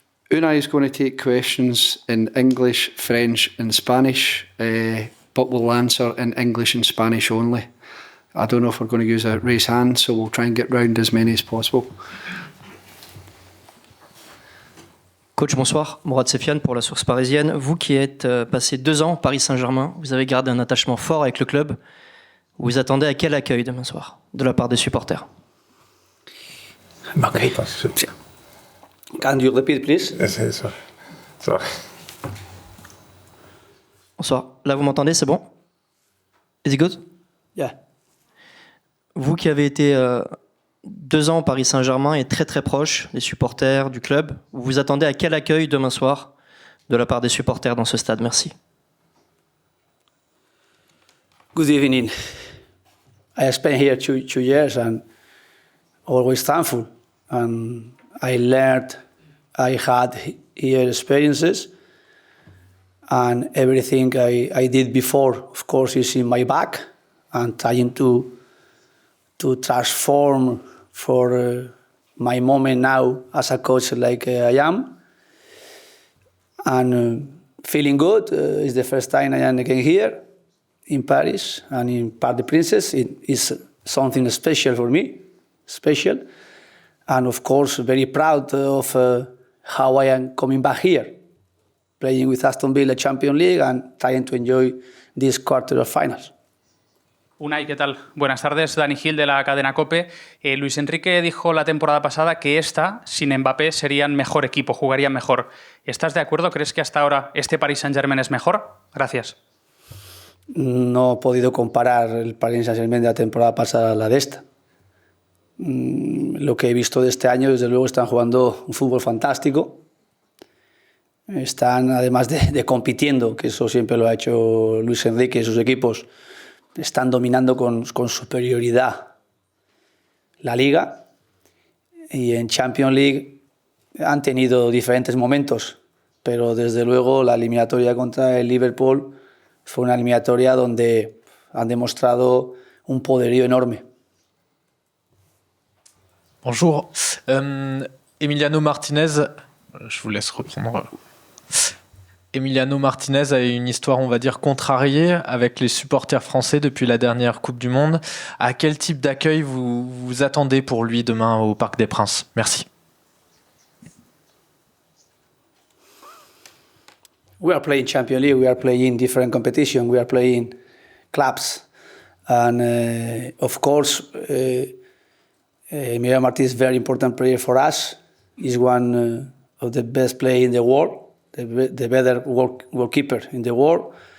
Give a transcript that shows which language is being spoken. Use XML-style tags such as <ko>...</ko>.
<en>Unai is going to take questions in English, French and Spanish, but we'll answer in English and Spanish only. I don't know if we're going to use a raise hand, so we'll try and get round as many as possible.</en> <fr>Coach, bonsoir. Mourad Sefiane pour la Source Parisienne. Vous qui êtes passé 2 ans au Paris St Germain, vous avez gardé un attachement fort avec le club. Vous attendez à quel accueil demain soir de la part des supporters?</fr> <en>Okay. Can you repeat, please? Yes, sorry.</en> <fr>Bonsoir. Là, vous m'entendez? C'est bon?</fr> <en>Is it good? Yeah.</en> <fr>Vous qui avez été 2 ans au Paris St Germain et très très proche des supporters du club, vous vous attendez à quel accueil demain soir de la part des supporters dans ce stade? Merci.</fr> <en>Good evening. I spent here two years and always thankful. And I learned, I had here experiences, and everything I did before, of course, is in my back, and trying to transform for my moment now as a coach like I am. And feeling good. It's the first time I am again here in Paris and in Parc des Princes. It is something special for me, special. And of course, very proud of how I am coming back here, playing with Aston Villa Champions League and trying to enjoy this quarter of finals.</en> <es>Unai, ¿qué tal? Buenas tardes, Dani Gil de la cadena COPE. Luis Enrique dijo la temporada pasada que esta, sin Mbappé, serían mejor equipo, jugarían mejor. ¿Estás de acuerdo? ¿Crees que hasta ahora este Paris St Germain es mejor? Gracias. No he podido comparar el Paris Saint Germain de la temporada pasada a la de esta. Lo que he visto de este año, desde luego, están jugando un fútbol fantástico. Están, además de compitiendo, que eso siempre lo ha hecho Luis Enrique y sus equipos, están dominando con superioridad la Liga. Y en Champions League han tenido diferentes momentos, pero desde luego la eliminatoria contra el Liverpool fue una eliminatoria donde han demostrado un poderío enorme.</es> <fr>Bonjour. Emiliano Martinez, je vous laisse reprendre. Emiliano Martinez a une histoire, on va dire, contrariée avec les supporters français depuis la dernière Coupe du Monde. À quel type d'accueil vous attendez pour lui demain au Parc des Princes? Merci.</fr> <en>We are playing Champions League, we are playing different competition, we are playing clubs. And of course, Emiliano Martinez is a very important player for us. He's one of the best players in the world, the better goalkeeper in the world.</en>